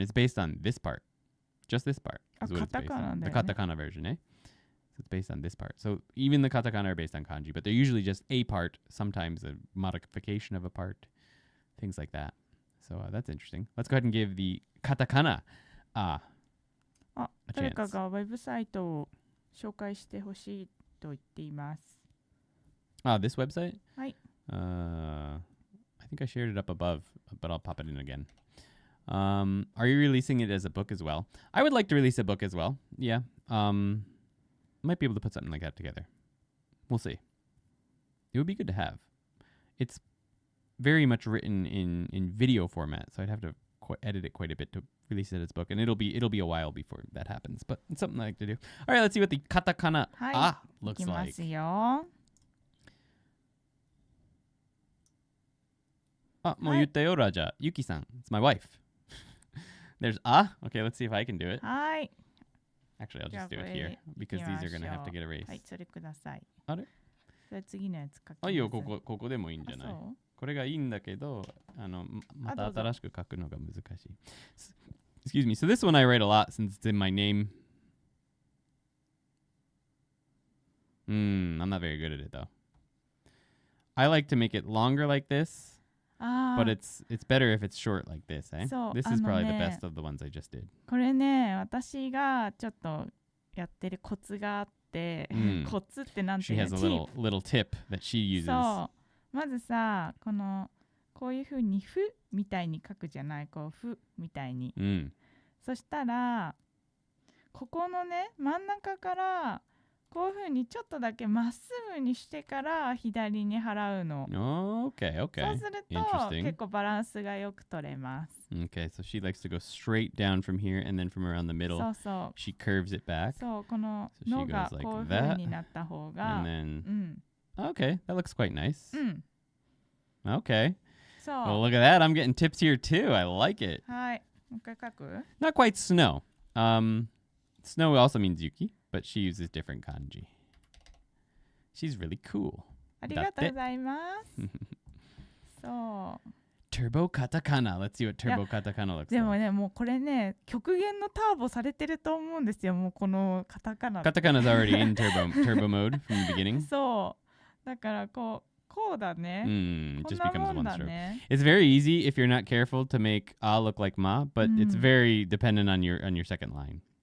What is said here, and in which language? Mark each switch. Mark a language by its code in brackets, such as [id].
[en] It's based on this part. Just this part is what it's based on. The katakana version, eh? So it's based on this part. So even the katakana are based on kanji, but they're usually just a part, sometimes a modification of a part, things like that. So that's interesting. Let's go ahead and give the katakana a chance. [ja] 誰かがウェブサイトを紹介してほしいと言っています。 [en] This website? [ja] はい。 [en] I think I shared it up above, but I'll pop it in again. Are you releasing it as a book as well? I would like to release a book as well. Yeah. Might be able to put something like that together. We'll see. It would be good to have. It's very much written in video format, so I'd have to edit it quite a bit to release it as a book, and it'll be a while before that happens, but it's something I like to do. All right, let's see what the katakana looks like. [ja] いきますよ。もう言ったよ、ラジャ。Yuki-san. [en] It's my wife. There's Okay, let's see if I can do it. [ja] はい。 [en] Actually, I'll just do it here because these are going to have to get erased. [ja] はい、それください。あれ？それ次のやつ書きます。いいよ、ここでもいいんじゃない？これがいいんだけど、また新しく書くのが難しい。 [en] Excuse me. So this one I write a lot since it's in my name. I'm not very good at it though. I like to make it longer like this. But it's better if it's short like this, eh? This is probably the best of the ones I just did. [ja] これね、私がちょっとやってるコツがあって、コツってなんていうの？ [en] She has a little tip that she uses. [ja] そう。まずさ、こういう風にふみたいに書くじゃない？こうふみたいに。そしたらここのね真ん中からこういう風にちょっとだけまっすぐにしてから左に払うの。 [en] Okay. [ja] そうすると結構バランスがよく取れます。 [en] Okay, so she likes to go straight down from here and then from around the middle. [ja] そうそう。 [en] She curves it back. [ja] そう、こののがこういう風になった方が。 [en] And then, okay, that looks quite nice. Okay. Okay. [ja] そう。 [en] Well, look at that. I'm getting tips here too. I like it. [ja] はい。もう一回書く [en] Not quite snow. Snow also means Yuki, but she uses different kanji. She's really cool. [ja] ありがとうございます。そう。 [en] Turbo Katakana. Let's see what Turbo Katakana looks [ja] でも [en] like. [ja] ね、もうこれね、極限のターボされてると思うんですよ、もうこのカタカナ。 [en] Katakana's already in turbo mode from the beginning. [ja] そう。だからこうだね。 [en] It [ja] こ [en] just [ja] んな [en] becomes [ja] もん [en] one [ja] だ [en] stroke. [ja] ね。 [en] It's very easy if you're not careful to make a look like ma, but it's very dependent on your second line.